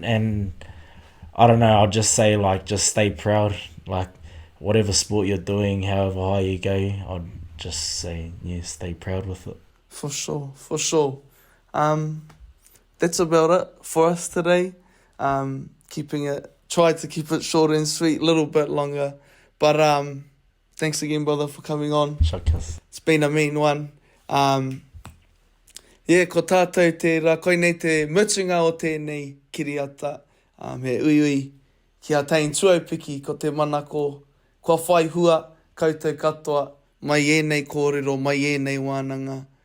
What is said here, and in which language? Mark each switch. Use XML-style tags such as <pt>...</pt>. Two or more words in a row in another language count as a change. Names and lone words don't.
<en>And I don't know, I'll just say just stay proud, like whatever sport you're doing, however high you go, I'd just say stay proud with it. For sure. That's about it for us today. Tried to keep it short and sweet, a little bit longer. But thanks again, brother, for coming on. Shakas. It's been a mean one.</en> <mi>Ko tātou te rā, koe nei te mutunga o tēnei kiriata. He uiui, kia Taine Tuaupiki, ko te manako, kua whai hua, koutou katoa, mai ēnei kōrero, mai ēnei wānanga.</mi>